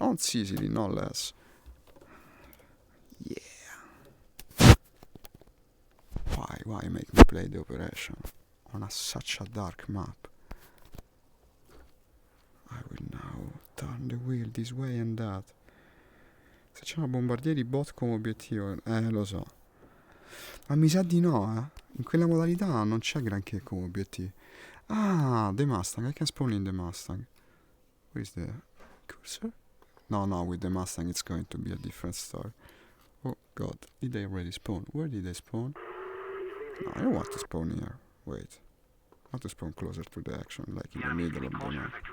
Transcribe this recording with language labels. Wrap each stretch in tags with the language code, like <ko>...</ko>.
<en>On Sicily, no less. Yeah. Why make me play the operation on such a dark map? I will now turn the wheel this way and that.</en> <it>Se c'erano bombardieri bot come obiettivo, lo so. Ma mi sa di no, eh. In quella modalità non c'è granché come obiettivo.</it> <en>Ah, the Mustang. I can spawn in the Mustang. Where is the cursor? No, with the Mustang it's going to be a different story. Oh god, did they already spawn? Where did they spawn? No, I don't want to spawn here. Wait. I want to spawn closer to the action, like in the middle of the map.</en>